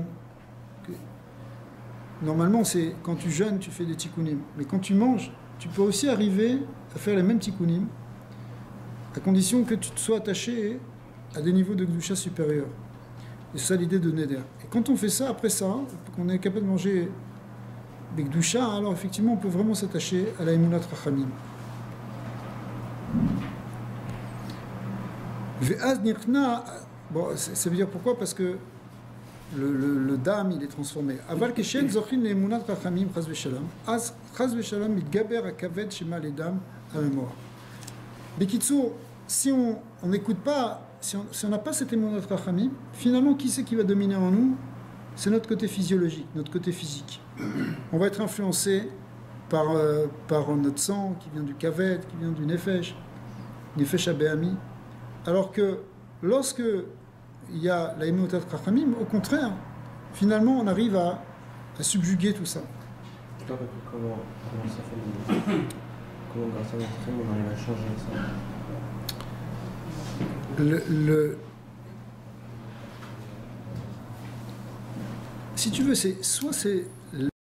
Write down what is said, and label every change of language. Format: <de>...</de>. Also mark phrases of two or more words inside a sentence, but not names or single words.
<fr>Normalement, c'est quand tu jeûnes, tu fais des tikkunim, mais quand tu manges, tu peux aussi arriver à faire les mêmes tikkunim, à condition que tu te sois attaché à des niveaux de gdusha supérieurs. Et c'est ça l'idée de neder. Et quand on fait ça, après ça, qu'on est capable de manger des gdusha, alors effectivement, on peut vraiment s'attacher à la</fr> <he>אמונת רחמים.</he> <fr>Bon, ça veut dire pourquoi? Parce que le dam il est transformé.</fr> <he>אבל כשאין זוכין לאמונת רחמים חס ושלום. אז חס ושלום מתגבר הכבד שממנו לדם המאוס.</he> <fr>Bekitsour, si on n'écoute pas, si on n'a pas cette</fr> <he>אמונת רחמים,</he> <fr>finalement qui c'est qui va dominer en nous? C'est notre côté physiologique, notre côté physique. On va être influencé par notre sang qui vient du kaved, qui vient du</fr> <he>נפש הבהמית.</he> <fr>Alors que lorsque il y a la</fr> <he>אמונת רחמים,</he> <fr>au contraire, finalement on arrive à subjuguer tout ça. Comment ça fait comment grâce à notre rachamim on arrive à changer ça? Si tu veux, soit c'est</fr>